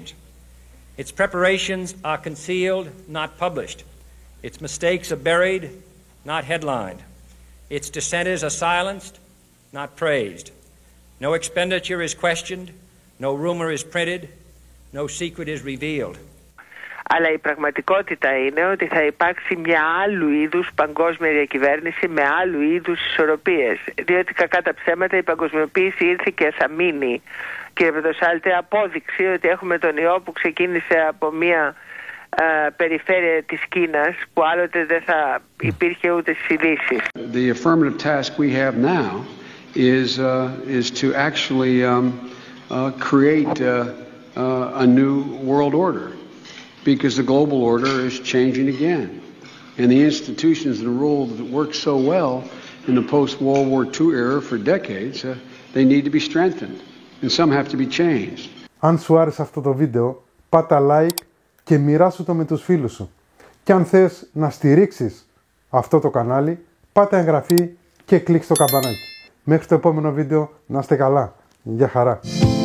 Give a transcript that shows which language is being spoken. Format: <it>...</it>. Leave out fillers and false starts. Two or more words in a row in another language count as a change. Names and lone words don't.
<en>Its preparations are concealed, not published. Its mistakes are buried, not headlined. Its dissenters are silenced, not praised. No expenditure is questioned, no rumor is printed, no secret is revealed.</en> <el>Αλλά η πραγματικότητα είναι ότι θα υπάρξει μια άλλου είδους παγκόσμια διακυβέρνηση με άλλου είδους ισορροπίες. Διότι κακά τα ψέματα η παγκοσμιοποίηση ήρθε και θα μείνει. Κύριε Πρωτοσάλτε, απόδειξη ότι έχουμε τον ιό που ξεκίνησε από μια περιφέρεια της Κίνας που άλλοτε δεν θα υπήρχε ούτε στις ειδήσεις.</el> <en>The affirmative task we have now is to actually create a new world order. Because the global order is changing again. And the institutions and rules that worked so well in the post-World War II era for decades, they need to be strengthened. And some have to be changed.</en> <el>Αν σου άρεσε αυτό το βίντεο, πάτα like και μοιράσου το με τους φίλους σου. Και αν θες να στηρίξεις αυτό το κανάλι, πάτα εγγραφή και κλικ στο καμπανάκι. Μέχρι το επόμενο βίντεο, να είστε καλά. Γεια χαρά.</el>